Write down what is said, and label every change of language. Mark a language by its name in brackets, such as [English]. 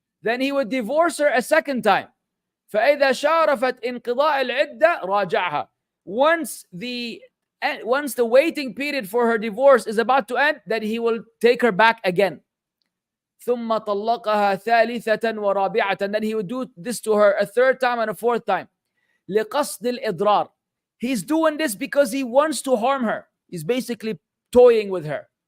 [English] Then he would divorce her a second time. [Arabic] فإذا شارفت انقضاء العدة راجعها. [English] Once the waiting period for her divorce is about to end, then he will take her back again. [Arabic] ثم طلقها ثالثة ورابعة. [English] Then he would do this to her a third time and a fourth time. [Arabic] لقصد الإضرار. [English] He's doing this because he wants to harm her. He's basically toying with her.